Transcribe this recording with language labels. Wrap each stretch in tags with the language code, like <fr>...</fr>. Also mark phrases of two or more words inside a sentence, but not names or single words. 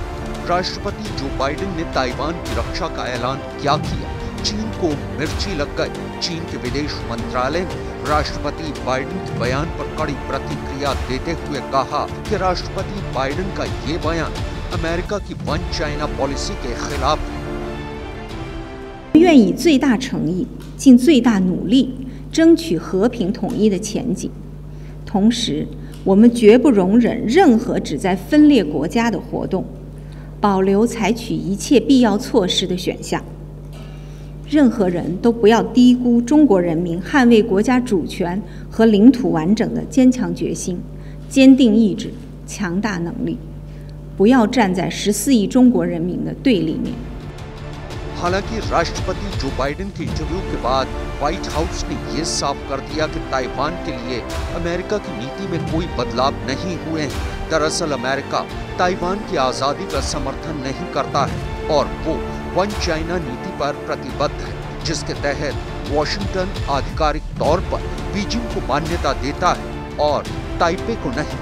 <hi>राष्ट्रपति जो बाइडेन ने ताइवान की रक्षा का ऐलान क्या किया? चीन को मिर्ची लग गई। चीन के विदेश मंत्रालय ने राष्ट्रपति बाइडेन के बयान पर कड़ी प्रतिक्रिया देते हुए कहा कि राष्ट्रपति बाइडेन का ये बयान अमेरिका की</hi> <en>One China policy</en> <hi>के खिलाफ है।</hi> <zh>愿以最大诚意、尽最大努力争取和平统一的前景。同时，我们绝不容忍任何旨在分裂国家的活动，保留采取一切必要措施的选项。任何人都不要低估中国人民捍卫国家主权和领土完整的坚强决心、坚定意志、强大能力，不要站在14亿中国人民的对立面。</zh> <hi>हालांकि राष्ट्रपति जो बाइडेन के इंटरव्यू के बाद व्हाइट हाउस ने ये साफ कर दिया कि ताइवान के लिए अमेरिका की नीति में कोई बदलाव नहीं हुए हैं। दरअसल अमेरिका ताइवान की आज़ादी का समर्थन नहीं करता है और वो</hi> <en>One China</en> <hi>नीति पर प्रतिबद्ध है, जिसके तहत वॉशिंगटन आधिकारिक तौर पर बीजिंग को मान्यता देता है और ताइपे को नहीं।</hi>